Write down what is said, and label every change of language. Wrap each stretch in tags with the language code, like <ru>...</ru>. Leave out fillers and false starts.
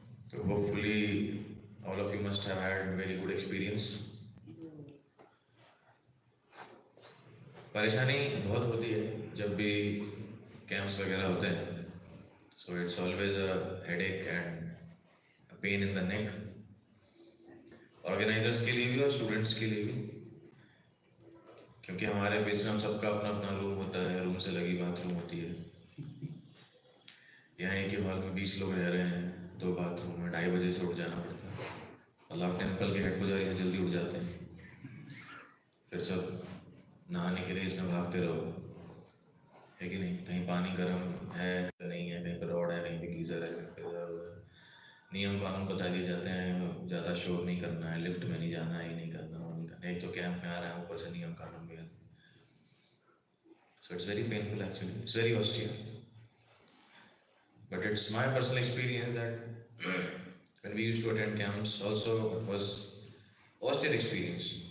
<en>So hopefully all of you must have had very good experience.</en> <hi>परेशानी बहुत होती है जब भी कैंप्स वगैरह होते हैं.</hi> <en>So it's always a headache and a pain in the neck.</en> <hi>Organizers के लिए भी और students के लिए भी, क्योंकि हमारे बीच में हम सबका अपना अपना रूम होता है, रूम से लगी बाथरूम होती है. यहाँ एक ही हॉल में 20 लोग रह रहे हैं, 2 बाथरूम में 2:30 बजे से उठ जाना पड़ता है. अल्लाह टेम्पल के हेड पुजारी से जल्दी उठ जाते हैं, फिर सब नहाने के लिए इसमें भागते रहो, है कि नहीं. कहीं पानी गर्म है नहीं है, कहीं पर रॉड है, कहीं पे गीजर है, कहीं पे नियम कानून बता दिए जाते हैं. ज़्यादा शोर नहीं करना है, लिफ्ट में नहीं जाना है, ये नहीं करना, वो नहीं करना. एक तो कैंप में आ रहा है, ऊपर से नियम कानून भी है.</hi> <en>So it's very painful actually. It's very austere. But it's my personal experience that when we used to attend camps also was austere experience.</en>